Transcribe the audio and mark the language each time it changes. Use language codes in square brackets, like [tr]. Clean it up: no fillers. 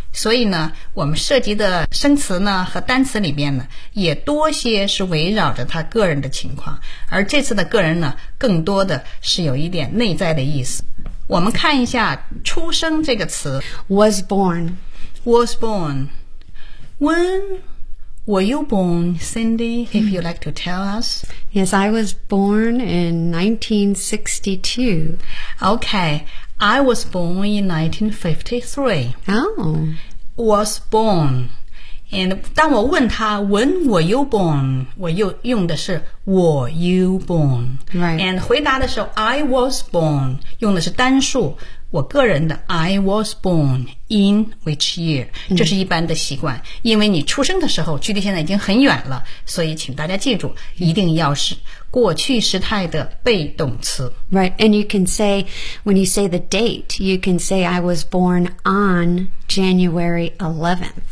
[zh] 所以呢，我们涉及的生词呢和单词里面呢，也多些是围绕着他个人的情况。而这次的个人呢，更多的是有一点内在的意思。我们看一下出生这个词 [en] Was born. Was born. When were you born, Cindy, if you'd like to tell us? Yes, I was born in 1962. Okay, I was born in 1953. Oh. Was born. And 当我问他 when were you born, 我又用的是 were you born. Right. [zh] And 回答的时候 I was born, 用的是单数。我个人的 I was born in which year 这是一般的习惯、mm-hmm. 因为你出生的时候距离现在已经很远了所以请大家记住一定要是过去时态的被动词 [en] Right, and you can say when you say the date you can say I was born on January 11th